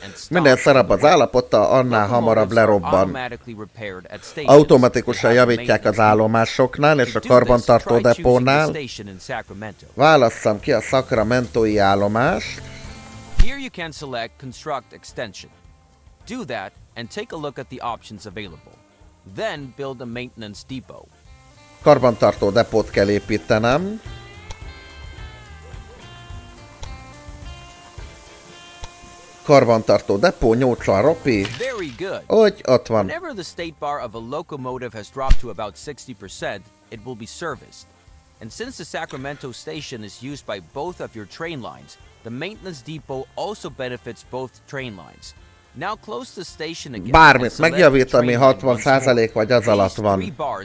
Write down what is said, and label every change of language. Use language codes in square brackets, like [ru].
[hu] Minél szarabb az állapota, annál hamarabb lerobban. Automatikusan javítják az állomásoknál és a karbantartó depónál. Válasszam ki a sacramentói állomást. [en] Here you can select Construct Extension. Do that and take a look at the options available. Then build a maintenance depot. [hu] Karbantartó depót kell építenem. Karbantartó depó, 80 ropi. Úgy, ott van. [en] Whenever the state bar of a locomotive has dropped to about 60%, it will be serviced. And since the Sacramento station is used by both of your train lines, the maintenance depot also benefits both train lines. Now close the station again. [hu] Bármit megjavít, ami 60% vagy az alatt van.